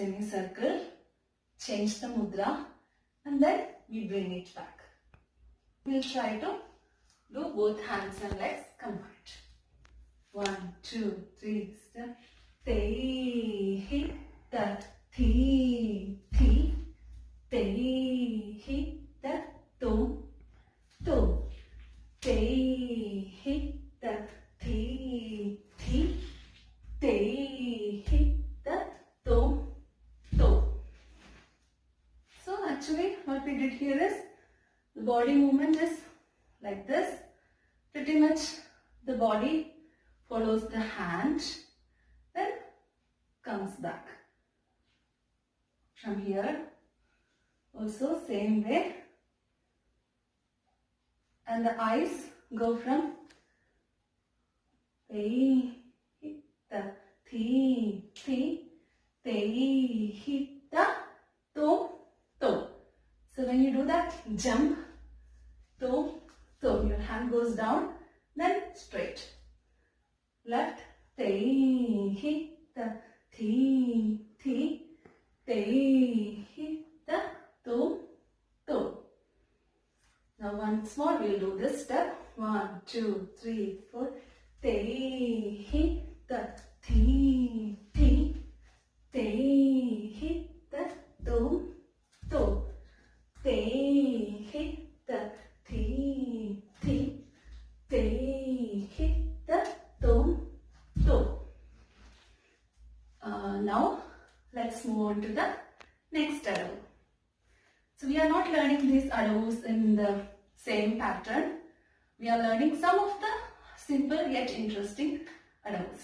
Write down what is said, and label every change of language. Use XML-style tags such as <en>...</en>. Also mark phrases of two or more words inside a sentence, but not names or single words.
<en>semicircle, change the mudra, and then we bring it back. We'll try to do both hands and legs combined. 1, 2, 3, step. Te, hi, ta, thi, thi. Te, hi, ta, tom, tom. Te, hi, ta, thi, thi. Te, hi, ta, tom, tom. So actually what we did here is the body movement is like this. Pretty much the body follows the hand, then comes back. From here also same way, and the eyes go from te, hitta, thi, thi, te, hitta, to, to. So when you do that jump, to, to, your hand goes down, then straight. Left, te, hitta, thi, thi, te, hitta, to, to. Now once more we'll do this step. 1, 2, 3, 4. Te, hitta, thi, thi, te, hitta, to, to. Te, hitta, thi, thi, te, hitta, to, to. Now let's move on to the next adavu. So we are not learning these adavus in the same pattern. We are learning some of the simple yet interesting adavus.</en>